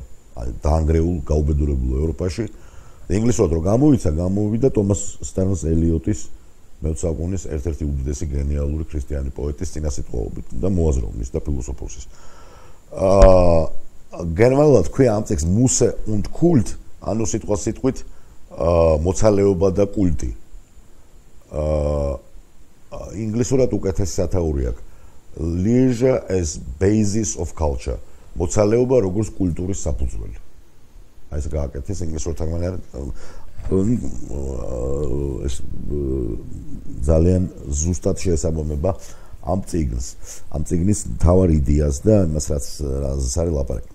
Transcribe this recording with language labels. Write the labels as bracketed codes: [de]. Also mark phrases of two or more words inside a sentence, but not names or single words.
[ka] აი დაანგრეულ გაუბედურებულ ევროპაში. ინგლისურად რო გამოვიდა ტომას სტენს ელიოტის მე-20 საუკუნის ერთ-ერთი უდიდესი გენიალური ქრისტიანი პოეტის წინასიტყვაობით და მოაზროვნის და ფილოსოფოსის. გერმანულად ქვია ამ ტექსტს [de] Muße und Kult, [ka] ანუ სიტყვით მოცალეობა და კულტი. ინგლისურად უკეთესი სათაური აქვს. [en] Leisure as basis of culture. [ka] მოცალეობა როგორც კულტურის საფუძველი. აი ეს გააკეთეს ინგლისურ თარგმანად ეს ძალიან ზუსტად შეესაბამება ამ წიგნს. ამ წიგნის მთავარ იდეას და იმას რაც არის ლაპარაკი.